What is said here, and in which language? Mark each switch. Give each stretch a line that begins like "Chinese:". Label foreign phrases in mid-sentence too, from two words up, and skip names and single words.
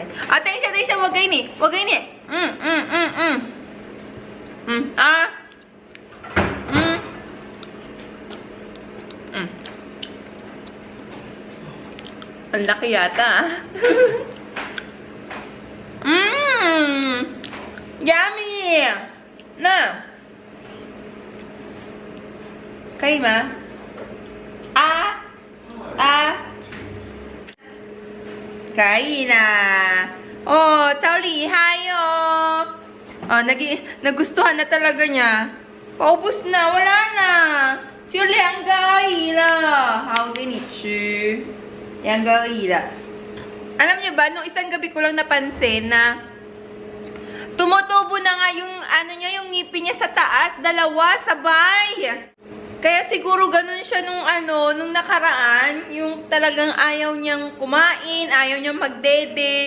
Filipino: Atensya, wag kayo ni. Ang laki yata, Yummy! Na!
Chinese: 可以吗？啊！可以啦. Oh, 超厉害哦.
Filipino: Oh, nagustuhan na talaga niya. Paubos na, wala na.
Chinese: 就2个而已了. 好，给你吃。2个而已了.
Filipino: Alam niyo ba, nung isang gabi ko lang napansin na tumutubo na nga yung ano niya, yung ngipin niya sa taas, 2 sabay. Kaya siguro ganun siya nung nakaraan, yung talagang ayaw niyang kumain, ayaw niyang magdede.